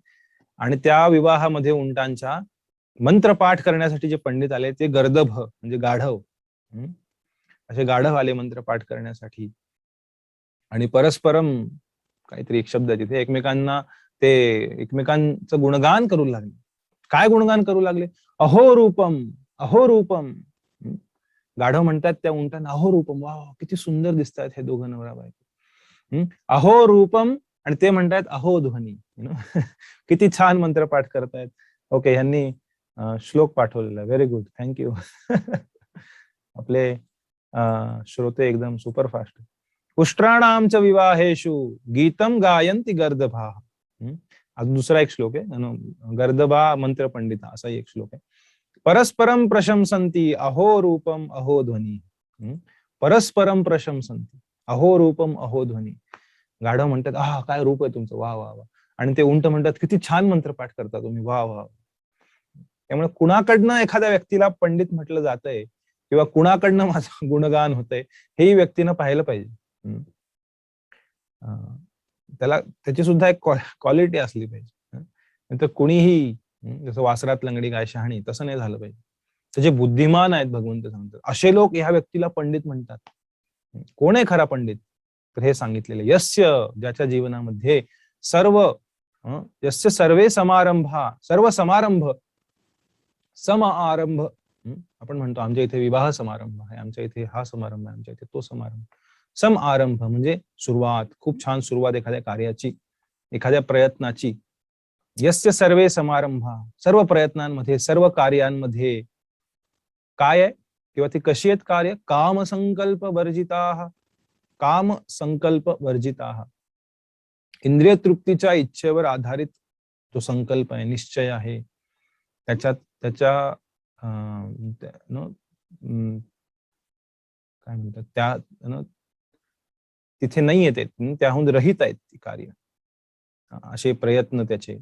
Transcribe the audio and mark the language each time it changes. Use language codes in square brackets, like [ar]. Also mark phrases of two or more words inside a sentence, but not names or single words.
[mr] आणि त्या विवाहामध्ये उंटांच्या मंत्रपाठ करण्यासाठी जे पंडित आले ते गर्दभ म्हणजे गाढव, असे गाढव आले मंत्रपाठ करण्यासाठी. आणि परस्परम काहीतरी एक शब्द तिथे एकमेकांना, ते एकमेकांचं गुणगान करू लागले. काय गुणगान करू लागले? [sa] अहो रूपम अहो रूपम. [mr] गाढव म्हणतात त्या उंटांना [sa] अहो रूपम, [mr] वा किती सुंदर दिसतात हे दोघं नवरा बायको. [sa] अहो रूपम, [mr] आणि ते म्हणतात [sa] अहो ध्वनी. [mr] किती छान मंत्रपाठ करतायत. ओके, ह्यांनी श्लोक पाठवलेला, [en] very good, thank you. [mr] आपले श्रोते एकदम सुपरफास्ट. [sa] उष्ट्राणाम च विवाहेषु गीतम गायन्ति गर्दभा. [mr] दुसरा एक श्लोक आहे, [sa] गर्दभा मंत्र पंडिता, [mr] असा एक श्लोक आहे. [sa] परस्परम प्रशंसन्ति अहो रूपम अहो ध्वनी. परस्परम प्रशंसन्ति अहो रूपम अहो ध्वनी. [mr] गाढव म्हणतात काय रूप आहे तुमचं, वा वा वा. आणि ते उंट म्हणतात किती छान मंत्रपाठ करता तुम्ही, वा वा. त्यामुळे कुणाकडनं एखाद्या व्यक्तीला पंडित म्हटलं जातंय किंवा कुणाकडनं माझं गुणगान होतंय, हेही व्यक्तीनं पाहिलं पाहिजे. त्याला त्याची सुद्धा एक क्वालिटी असली पाहिजे. नंतर कुणीही जसं वासरात लंगडी गाय शहाणी, तसं नाही झालं पाहिजे. त्याचे बुद्धिमान आहेत भगवंत सांगतात, असे लोक ह्या व्यक्तीला पंडित म्हणतात. कोण आहे खरा पंडित? तर हे सांगितलेले, यस्य, ज्याच्या जीवनामध्ये सर्व [sa] यस्य सर्वे समारंभा, [mr] सर्व समारंभ, सम आरंभ. आपण म्हणतो आमच्या इथे विवाह समारंभ आहे, आमच्या इथे हा समारंभ आहे, आमच्या इथे तो समारंभ. सम आरंभ म्हणजे सुरुवात, खूप छान सुरुवात एखाद्या कार्याची, एखाद्या प्रयत्नाची. [sa] यस्य सर्वे समारंभा, [mr] सर्व प्रयत्नांमध्ये, सर्व कार्यांमध्ये काय आहे किंवा ती कशी आहेत कार्य? [sa] काम संकल्प वर्जिताः, काम संकल्प वर्जिताः. [mr] इंद्रिय तृप्तीच्या इच्छेवर आधारित जो संकल्प आहे, निश्चय आहे, त्याच्यात त्याच्या काय म्हणतात त्या तिथे नाही येते, त्याहून रहित आहेत ती कार्य, असे प्रयत्न त्याचे.